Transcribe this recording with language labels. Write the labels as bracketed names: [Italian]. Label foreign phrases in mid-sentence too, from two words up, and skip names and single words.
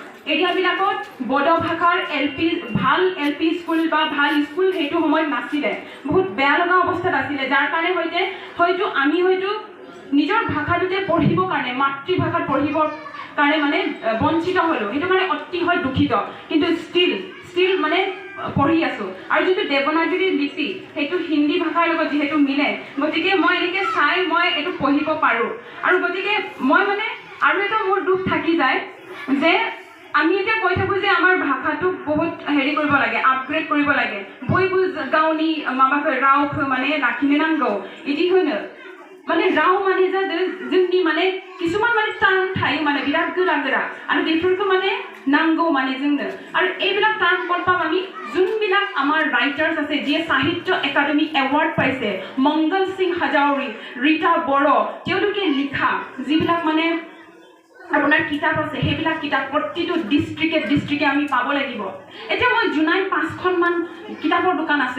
[Assamese] এৰিয়াবিলাকত বড়ো ভাষাৰ ভাল এলপি স্কুল বা ভাল স্কুল সেইটো সময়ত নাছিলে বহুত বেয়া লগা অৱস্থাত আছিলে যাৰ কাৰণে হয়তো আমি নিজৰ ভাষাটোতে পঢ়িবৰ কাৰণে মাতৃভাষাত পঢ়িবৰ কাৰণে মানে বঞ্চিত হ'লো সেইটো মানে অতি হয় দুখিত কিন্তু ষ্টিল মানে পঢ়ি আছোঁ আৰু যিটো দেৱনাগৰী লিপি সেইটো হিন্দী ভাষাৰ লগত যিহেতু মিলে গতিকে মই এনেকৈ চাই মই এইটো পঢ়িব পাৰোঁ আৰু গতিকে মই মানে আৰু এটা মোৰ দুখ থাকি যায় যে আমি এতিয়া কৈ থাকোঁ যে আমাৰ ভাষাটোক বহুত হেৰি কৰিব লাগে আপগ্ৰেড কৰিব লাগে [Bodo] बयबो गावनि माबाखौ रावखौ माने लाखिनो नांगौ इदि होनो माने राव माने जादों जोंनि माने किसुमान माने टार्म थायो माने बिराद गोरा आरो बेफोरखौ माने नांगौ माने जोंनो आरो [Assamese] এইবিলাক টাर्म কলপাম আমি যোনবিলাক আমাৰ ৰাইটাৰ্ছ আছে যিয়ে সাহিত্য একাডেমি এৱাৰ্ড পাইছে মংগল সিং হাজাউৰি ৰীতা বড়ো তেওঁলোকে লিখা যিবিলাক মানে আপোনাৰ কিতাপ আছে সেইবিলাক কিতাপ প্ৰতিটো ডিষ্ট্ৰিক্টে আমি পাব লাগিব এতিয়া মই জুনাইত 5খন মান কিতাপৰ দোকান আছে